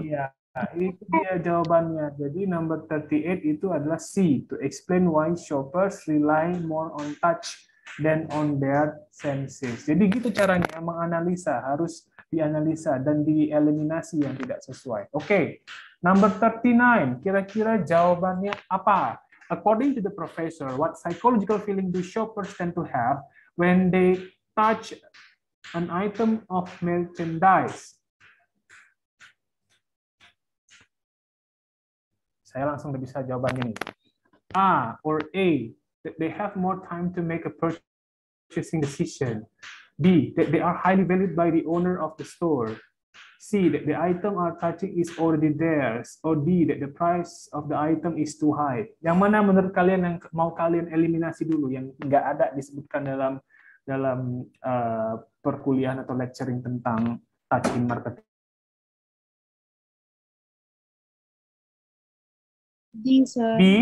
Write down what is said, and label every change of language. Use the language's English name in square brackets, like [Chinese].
[Indonesian] Iya. Nah, itu dia jawabannya. Jadi number 38 itu adalah C, [English] to explain why shoppers rely more on touch than on their senses. [Indonesian] Jadi gitu caranya menganalisa, harus dianalisa dan dieliminasi yang tidak sesuai. Oke. Number 39, kira-kira jawabannya apa? [English] According to the professor, what psychological feeling do shoppers tend to have when they touch an item of merchandise? [Indonesian] Saya langsung udah bisa jawabannya nih. [English] A or A, that they have more time to make a purchasing decision. B, that they are highly valued by the owner of the store. C, that the item are touching is already theirs. Or D, that the price of the item is too high. [Indonesian] Yang mana menurut kalian yang mau kalian eliminasi dulu, yang nggak ada disebutkan dalam perkuliahan atau lecturing tentang touch in marketing? [English] D, sir.